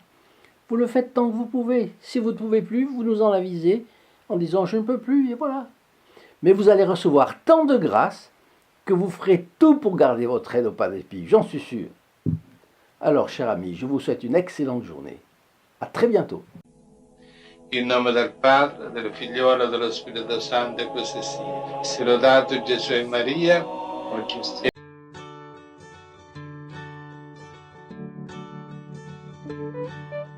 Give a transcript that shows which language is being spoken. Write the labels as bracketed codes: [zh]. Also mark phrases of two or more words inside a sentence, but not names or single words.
[fr] Vous le faites tant que vous pouvez. Si vous ne pouvez plus, vous nous en avisez en disant je ne peux plus, et voilà. Mais vous allez recevoir tant de grâce que vous ferez tout pour garder votre aide au Padre Pio, j'en suis sûr. Alors, chers amis, je vous souhaite une excellente journée. À très bientôt. [it] In nome del Padre, del Figliolo e dello Spirito Santo, e così sia. Sia lodato Gesù e Maria, oggi e